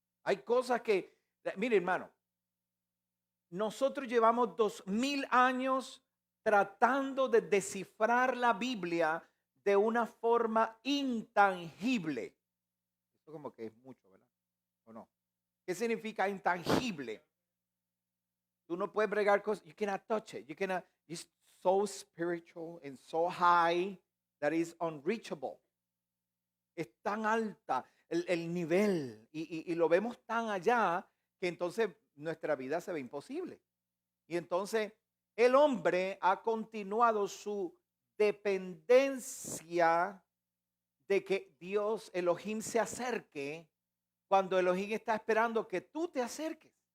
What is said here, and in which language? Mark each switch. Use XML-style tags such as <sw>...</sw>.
<es>Hay cosas que, mire hermano, nosotros llevamos 2000 años tratando de descifrar la Biblia de una forma intangible. Esto como que es mucho, ¿verdad? ¿O no? ¿Qué significa intangible? Tú no puedes bregar cosas.</es> <en>You cannot touch it. It's so spiritual and so high that is unreachable.</en> <es>Es tan alta el nivel y lo vemos tan allá que entonces nuestra vida se ve imposible. Y entonces el hombre ha continuado su dependencia de que Dios, Elohim, se acerque, cuando Elohim está esperando que tú te acerques.</es>